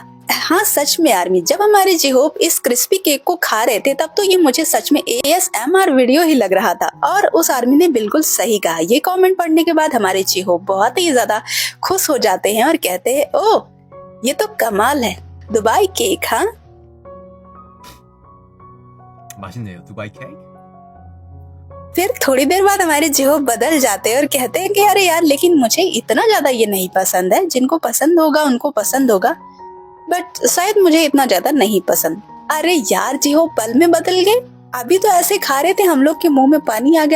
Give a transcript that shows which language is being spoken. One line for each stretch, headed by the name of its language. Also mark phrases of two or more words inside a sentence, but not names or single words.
Hindi: हाँ सच में आर्मी, जब हमारे जेहोप इस क्रिस्पी केक को खा रहे थे तब तो ये मुझे सच में ASMR वीडियो ही लग रहा था। और उस आर्मी ने बिल्कुल सही कहा। ये कमेंट पढ़ने के बाद हमारे जेहोप बहुत ही ज्यादा खुश हो जाते हैं और कहते हैं ओह ये तो कमाल है, दुबई केक। हाँ
Korean: 맛있네요. 두바이 케이크.
Hindi: फिर थोड़ी देर बाद हमारे जेहोप बदल जाते हैं और कहते हैं कि अरे यार लेकिन मुझे इतना ज्यादा ये नहीं पसंद है। जिनको पसंद होगा उनको पसंद होगा, बट शायद मुझे इतना ज्यादा नहीं पसंद। अरे यार जेहोप पल में बदल गए। अभी तो ऐसे खा रहे थे, हम लोग के मुंह में पानी आ गया।